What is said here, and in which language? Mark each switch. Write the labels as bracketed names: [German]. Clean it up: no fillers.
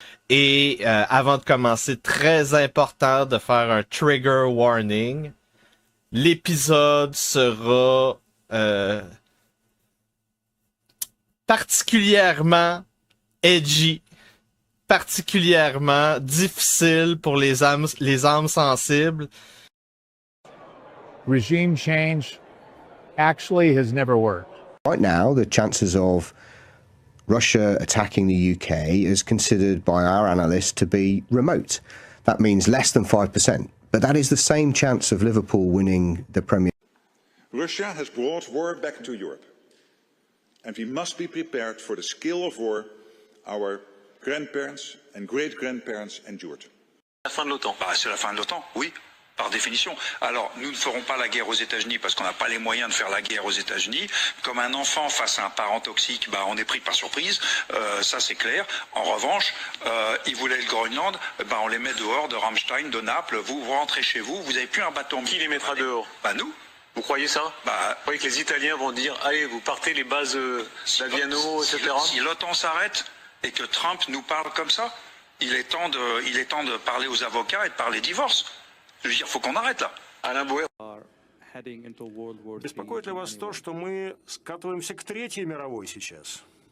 [French] Et avant de commencer, très important de faire un trigger warning. L'épisode sera particulièrement edgy, particulièrement difficile pour les âmes sensibles. [English] Regime change actually has never worked. Right now, the chances of Russia attacking the UK is considered by our analysts to be remote. That means less than 5%. But that is the same chance of Liverpool winning the Premier League. Russia has brought war back to Europe. And we must be prepared for the scale of war our grandparents and great-grandparents endured. [French] La fin de l'OTAN. C'est la fin de l'OTAN, oui, par définition. Alors, nous ne ferons pas la guerre aux États-Unis parce qu'on n'a pas les moyens de faire la guerre aux États-Unis. Comme un enfant face à un parent toxique, on est pris par surprise, ça c'est clair. En revanche, ils voulaient le Groenland, on les met dehors de Ramstein, de Naples, vous rentrez chez vous, vous n'avez plus un bâton. Qui les mettra dehors? Nous. Vous croyez ça? Vous croyez que les Italiens vont dire allez, vous partez les bases d'Aviano, etc. Si l'OTAN s'arrête et que Trump nous parle comme ça, il est temps de parler aux avocats et de parler divorce. Je veux dire, faut qu'on arrête là. Alain Bouer. [Russian] Беспокоит ли вас то, что мы скатываемся к Третьей мировой сейчас?